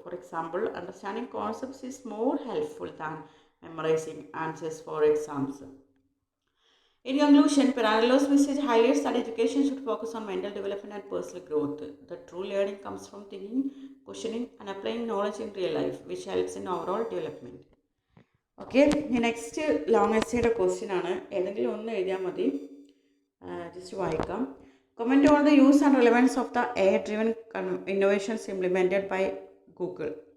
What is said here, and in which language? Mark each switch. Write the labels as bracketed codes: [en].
[en] For example, understanding concepts is more helpful than memorizing answers for exams. In conclusion, Piranello's message highlights that education should focus on mental development and personal growth. The true learning comes from thinking, questioning, and applying knowledge in real life, which helps in overall development. [ml] Okay, ഇനി next long എസ്സേയുടെ question ആണ്. ഏതെങ്കിലും ഒന്ന് എഴുതിയാൽ മതി. Just വായിക്കാം. [en] Comment on the use and relevance of the AI-driven innovations implemented by Google.